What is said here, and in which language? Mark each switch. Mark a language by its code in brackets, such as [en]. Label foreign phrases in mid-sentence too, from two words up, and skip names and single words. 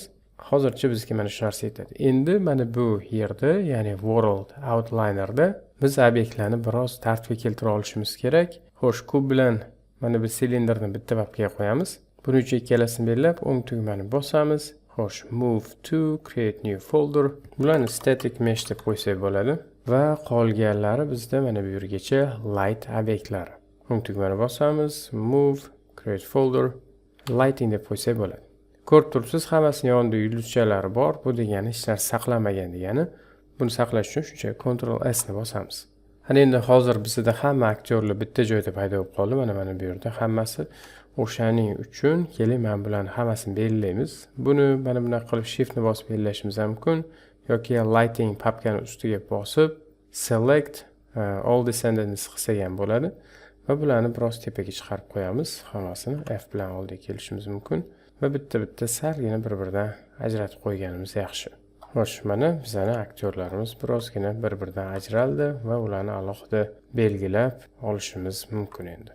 [uz] Hozircha bizga mana shu narsa yetadi. Endi mana bu yerda, ya'ni World Outlinerda biz obyektlarni biroz tartibga keltira olishimiz kerak. Xo'sh, kub bilan mana bu silindrni bitta papkaga qo'yamiz. Buning uchun ikkalasini belgilab, o'ng tugmani bosamiz. Xo'sh, [en] move to create new folder. [uz] Bularni [en] static mesh [uz] deb qo'ysak bo'ladi va qolganlari bizda mana bu yergacha light obyektlari. O'ng tugmani bosamiz, [en] move, create folder, lighting [uz] deb qo'ysak bo'ladi. Ko'rib turibsiz, hammasini yonida yulduzchalari bor. Bu degani hech narsa saqlanmagan degani. Buni saqlash uchun shuncha Ctrl S ni bosamiz. Ana endi hozir bizda hamma aktyorlar bitta joyda paydo bo'lib qoldi. Mana bu yerda hammasi. O'shaning uchun keling, men bularni hammasini belgilaymiz. Buni mana bunaqa qilib shift ni bosib belgilashimiz mumkin yoki lighting papkani ustiga bosib [en] select all descendants [uz] qilsak ham bo'ladi va bularni biroz tepaga chiqarib qo'yamiz. Hammasini F bilan oldiga kelishimiz mumkin va bitta sargina bir-biridan ajratib qo'yganimiz yaxshi. Xo'sh, mana bizning aktyorlarimiz birozgina bir-biridan ajraldi va ularni alohida belgilab olishimiz mumkin endi.